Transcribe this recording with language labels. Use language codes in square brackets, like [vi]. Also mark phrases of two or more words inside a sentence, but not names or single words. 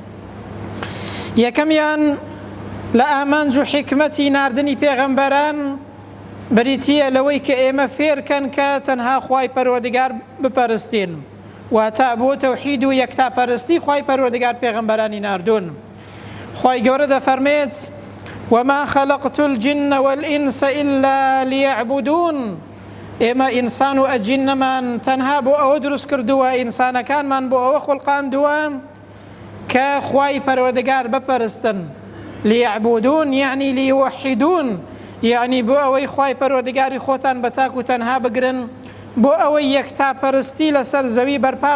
[ckb] یەکەمیان لە ئامانج و حکمەتی ناردنی پێغەمبەران بریتیە لەوەی کە ئێمە فێرکەن کە تەنها خوای پەروەردگار بپەرستین، واتە بۆ تەوحید و یەکتاپەرستی خوای پەروەردگار پێغەمبەرانی ناردوون. خوای گەورە دەفەرمێت: [ar] وما خلقت الجن والإنس إلا ليعبدون. [ckb] ئێمە ئینسان و ئەجینەمان تەنها بۆ ئەوە دروست کردووە، ئینسانەکانمان بۆ ئەوە خوڵقاندووە کە خوای پەروەردگار بپەرستن. ليعبدون یعنی ليوحدون، یعنی بۆ ئەوەی خوای پەروەردگاری خۆتان بە تاک و تەنها بگرن، بۆ ئەوەی یەکتاپەرستی لەسەر زەوی بەرپا